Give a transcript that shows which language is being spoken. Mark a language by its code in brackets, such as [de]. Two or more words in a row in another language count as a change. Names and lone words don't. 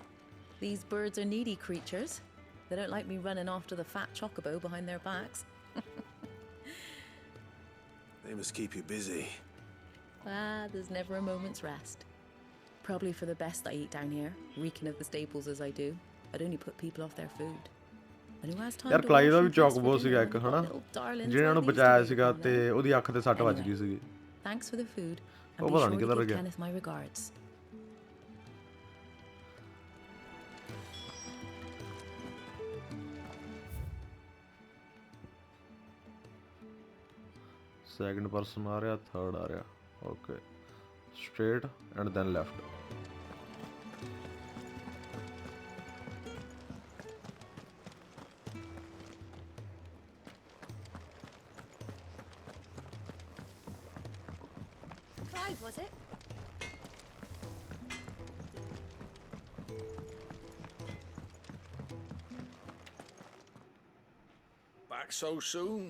[en] These birds are needy creatures. They don't like me running after the fat chocobo behind their backs. They must keep you busy. There's never a moment's rest. Probably for the best I eat down here, reeking of the staples as I do. I'd only put people off their food. And who has time [pa] ਯਾਰ [en] to [pa] ਕਲਾਈ ਦਾ [en] wash [pa] ਵੀ [en] and dress [pa] ਚੌਕਬੋ [en] for [pa] ਸੀਗਾ [en] dinner [pa] ਇੱਕ [en] when [pa] ਹਨਾ [en] I've got little darlings [pa] ਜਿਹਨਾਂ [en] like [pa] ਨੂੰ [en] these to [pa] ਬਚਾਇਆ [en] wait [pa] ਸੀਗਾ [en] on [pa] ਤੇ [en] now? [pa] ਉਹਦੀ ਅੱਖ ਤੇ ਸੱਟ ਵੱਜ ਗਈ [en] Anyway, [pa] ਸੀਗੀ [en] Thanks for the food, [pa] ਉਹ [en] and be [pa] ਪਤਾ [en] sure [pa] ਨਹੀਂ [en] to [pa] ਕਿੱਧਰ [en] give [pa] ਗਿਆ [en] Kenneth my regards. second person [pa] ਆ ਰਿਹਾ [en] third [pa] ਆ ਰਿਹਾ [en] okay straight and then left Clive, was it? Back so soon?